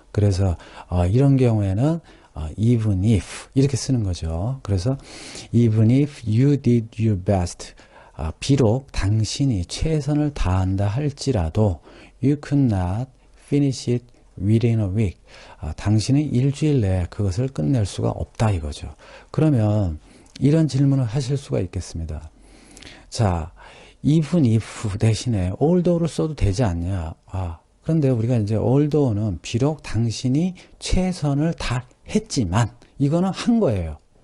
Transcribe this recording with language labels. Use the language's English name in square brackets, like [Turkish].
[Korean] 그래서, 이런 경우에는, even if, 이렇게 쓰는 거죠. [English] 그래서, even if you did your best, [Korean] 비록 당신이 최선을 다한다 할지라도, [English] you could not finish it within a week. [Korean] 당신은 일주일 내에 그것을 끝낼 수가 없다 이거죠. 그러면 이런 질문을 하실 수가 있겠습니다. 자, even if 대신에 although를 써도 되지 않냐? 그런데 우리가 이제 although는 비록 당신이 최선을 다했지만 이거는 한 거예요.